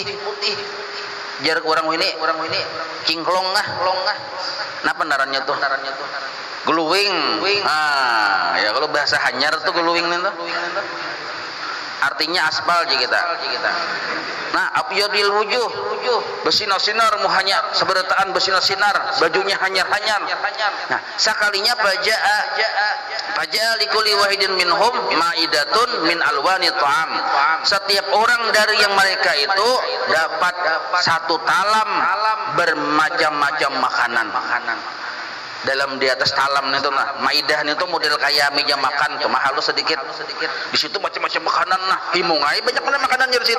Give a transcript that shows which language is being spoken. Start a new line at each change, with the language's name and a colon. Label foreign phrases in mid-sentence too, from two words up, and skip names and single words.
Banjar: Jarak orang ini cingklong nah pendarannya tuh glowing. Ya kalau bahasa hanyar tuh glowing itu artinya aspal aja kita. Nah
Arabic: أبيض الوجوه,
Banjar: bersinar-sinar muhanya seberataan bersinar-sinar, bajunya hanyar-hanyar. Nah sekalinya
Arabic: فجاء لكل واحد منهم مائدة من ألوان طعام.
Banjar: Setiap orang dari yang mereka itu dapat satu talam bermacam-macam makanan. Dalam di atas talam itu nah, maidah itu model kayak meja makan cuma halus sedikit. Di situ macam-macam makanan nah, himungai banyak makanan di situ.